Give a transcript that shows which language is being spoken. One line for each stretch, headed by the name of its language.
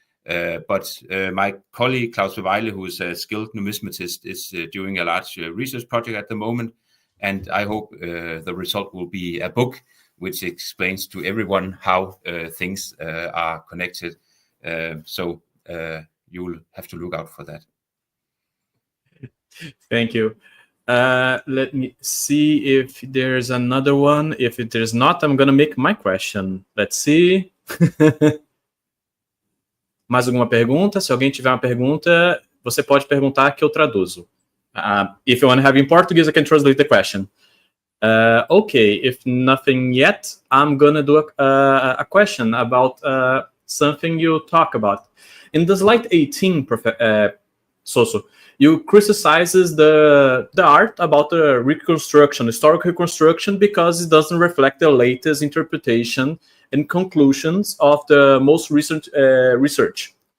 English: But my colleague Claus Beweile, who is a skilled numismatist, is doing a large research project at the moment, and I hope the result will be a book which explains to everyone how things are connected. So you will have to look out for that. Thank you. Let me see if there's another one. If there's not, I'm going to make my question. Let's see.
Portuguese: Mais alguma pergunta? Se alguém tiver uma pergunta, você pode perguntar que eu traduzo.
English: If you want to have in Portuguese, I can translate the question. Okay, if nothing yet, I'm going to do a question about something you talk about. In the slide 18, Søvsø, you criticizes the art about the reconstruction, historical reconstruction, because it doesn't reflect the latest interpretation and conclusions of the most recent research.